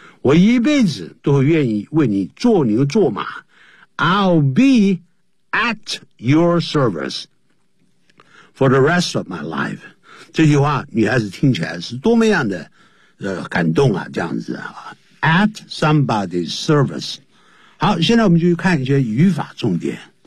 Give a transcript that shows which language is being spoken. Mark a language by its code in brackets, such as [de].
[zh] 我一辈子都会愿意为你做牛做马。 [en] I'll be at your service for the rest of my life。 [zh] 这句话女孩子听起来是多么样的感动啊，这样子啊。 [en] At somebody's service. [zh] 好，现在我们就看一些语法重点。